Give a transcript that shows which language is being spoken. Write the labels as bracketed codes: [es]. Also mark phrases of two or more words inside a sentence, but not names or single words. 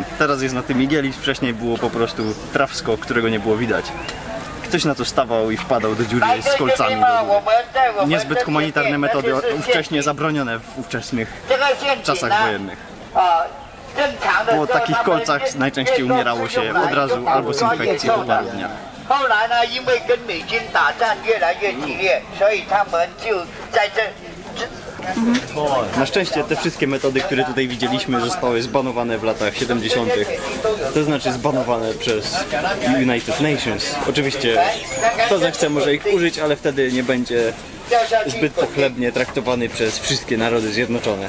[pl] Teraz jest na tym igielit, wcześniej było po prostu trawsko, którego nie było widać. Ktoś na to stawał i wpadał do dziury z kolcami do góry. Niezbyt humanitarne metody, ówcześnie zabronione w ówczesnych czasach wojennych. Po takich kolcach najczęściej umierało się od razu albo z infekcji po paru dniach. [zh] 后来呢，因为跟美军打战越来越激烈，所以他们就在这 [pl] Na szczęście te wszystkie metody, które tutaj widzieliśmy, zostały zbanowane w latach 70. To znaczy zbanowane przez United Nations. Oczywiście kto zechce może ich użyć, ale wtedy nie będzie zbyt pochlebnie traktowany przez wszystkie narody zjednoczone.